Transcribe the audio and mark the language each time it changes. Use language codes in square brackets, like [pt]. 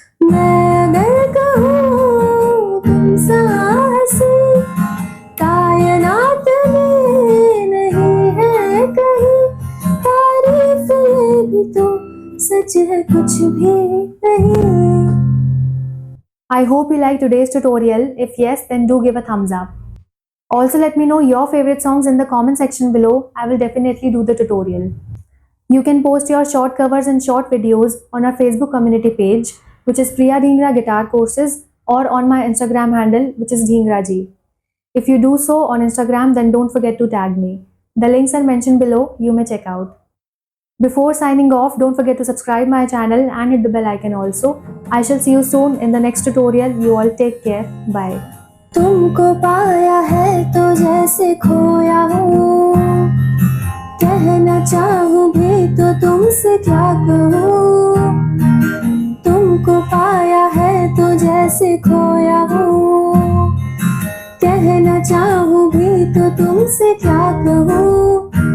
[hi] मैं अगर कहूँ तुम साहसी, कायनात में नहीं है कहीं, तारीफ भी तो सच है कुछ भी नहीं। [en] I hope you liked today's tutorial. If yes, then do give a thumbs up. Also, let me know your favorite songs in the comment section below. I will definitely do the tutorial. You can post your short covers and short videos on our Facebook community page, which is Priya Dhingra Guitar Courses, or on my Instagram handle, which is dhingraji. If you do so on Instagram, then don't forget to tag me. The links are mentioned below. You may check out. Before signing off, don't forget to subscribe my channel and hit the bell icon also. I shall see you soon in the next tutorial. You all take care. Bye. [hi] तुमको पाया है तो जैसे खोया हूँ, कहना चाहूँ भी तो तुमसे क्या कहूँ। तुमको पाया है तो जैसे खोया हूँ, कहना चाहूँ भी तो तुमसे क्या कहूँ।